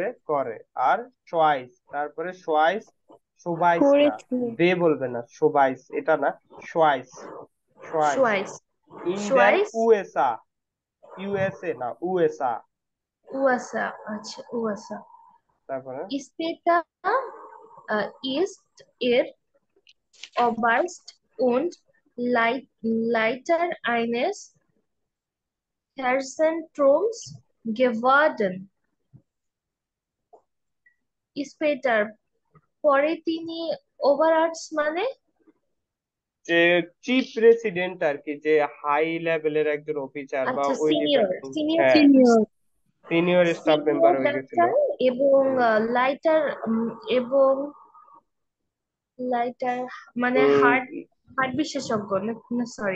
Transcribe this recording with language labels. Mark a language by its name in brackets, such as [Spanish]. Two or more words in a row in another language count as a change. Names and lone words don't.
[Bangla] হিসেবে করে। আর সোয়াইস, তারপরে সোয়াইস, সোবাইস না, করেছে দে বলবে না, সোবাইস এটা না, সোয়াইস, সোয়াইস সুয়াইস [German] in den [Bangla] সুয়াইস ইউএসএ না, USA। উয়াসা। আচ্ছা উয়াসা। তারপরে [German] Später ist er Oberst und Leiter eines Herzentrums geworden. [Bangla] Später পরে তিনি ওভারআর্টস মানে যে [English] chief president [Bangla] আর কি, যে হাই লেভেলের একজন অফিসার বা আচ্ছা ওই সিনিয়র ডিপার্টমেন্ট, হ্যাঁ সিনিয়র [English] senior staff member [Bangla] হয়ে গেছিল। ডাক্তার এবং লাইটার এবং লাইটার মানে হার্ট হার্ট বিশেষজ্ঞ না সরি